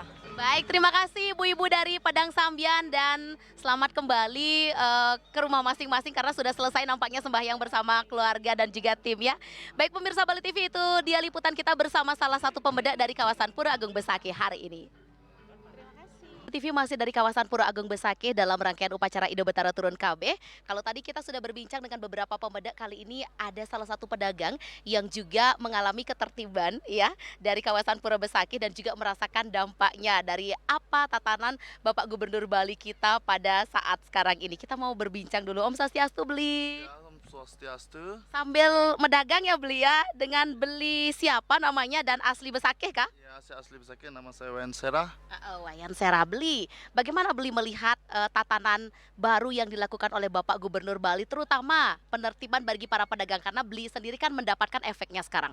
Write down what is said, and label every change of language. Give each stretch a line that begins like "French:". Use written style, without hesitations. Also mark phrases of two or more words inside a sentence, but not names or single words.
Indonesian: Baik, terima kasih ibu-ibu dari Padang Sambian dan selamat kembali ke rumah masing-masing karena sudah selesai nampaknya sembahyang bersama keluarga dan juga tim ya. Baik pemirsa Bali TV, itu dia liputan kita bersama salah satu pembedak dari kawasan Pura Agung Besakih hari ini. TV masih dari kawasan Pura Agung Besakih dalam rangkaian upacara Ido Betara Turun Kabeh. Kalau tadi kita sudah berbincang dengan beberapa pemuda, kali ini ada salah satu pedagang yang juga mengalami ketertiban ya dari kawasan Pura Besakih dan juga merasakan dampaknya dari apa tatanan Bapak Gubernur Bali kita pada saat sekarang ini. Kita mau berbincang dulu. Om Swastiastu beli. Ya, Om Swastiastu. Sambil medagang ya beli ya, dengan beli siapa namanya dan asli Besakih kah? Ya, saya asli Besakih, nama saya Wayan Serah. Wayan Serah beli. Bagaimana beli melihat tatanan baru yang dilakukan oleh Bapak Gubernur Bali, terutama penertiban bagi para pedagang karena beli sendiri kan mendapatkan efeknya sekarang.